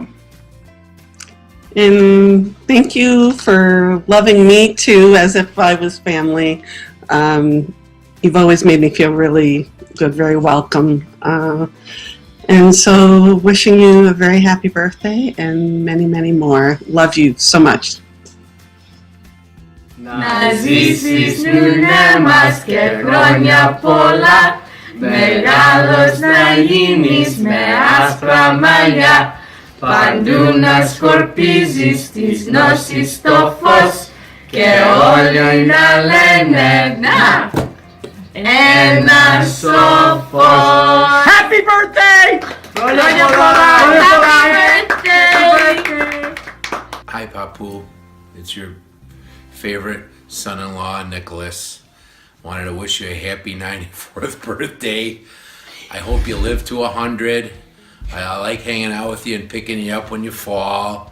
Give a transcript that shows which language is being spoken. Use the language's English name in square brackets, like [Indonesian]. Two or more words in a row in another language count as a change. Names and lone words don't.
[English] And thank you for loving me too, as if I was family. You've always made me feel really good, very welcome. And so wishing you a very happy birthday and many, many more. Love you so much. [Greek] Να ζήσεις νουνε μας και χρόνια πολλά, μεγάλος να γίνεις με άσπρα μαλλιά, παντού να σκορπίζεις τις γνώσεις στο φως και όλοι να λένε να, ένα σοφός. [English] Happy birthday! [Greek] Χρόνια πολλά! [English] Happy birthday! Hi, Papu. It's your favorite son-in-law, Nicholas. Wanted to wish you a happy 94th birthday. I hope you live to 100. I like hanging out with you and picking you up when you fall.